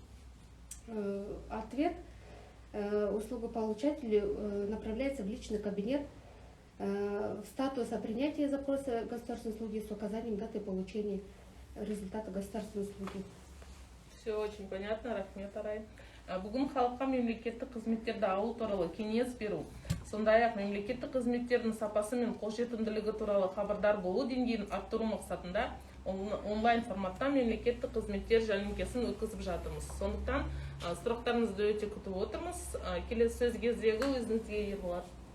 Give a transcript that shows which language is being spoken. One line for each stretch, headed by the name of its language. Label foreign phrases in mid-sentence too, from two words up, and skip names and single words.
Russian: Ответ услугополучателю направляется в личный кабинет в статус о принятии запроса государственной услуги с указанием даты получения результата государственной услуги. Все очень понятно,
Kazakh: рахмет, Арай. Бүгін халыққа мемлекеттік қызметтерді алу туралы кеңес беру, сондай-ақ мемлекеттік қызметтердің сапасы мен қолжетімділігі туралы хабардар болу деңгейін арттыру мақсатында онлайн форматта мемлекеттік қызметтер жәрмеңкесін өткізіп жатырмыз. Сондықтан сұрақтарыңызды өте күтіп отырмыз. Келесі сөз кезегі өзіңізге Ерболат.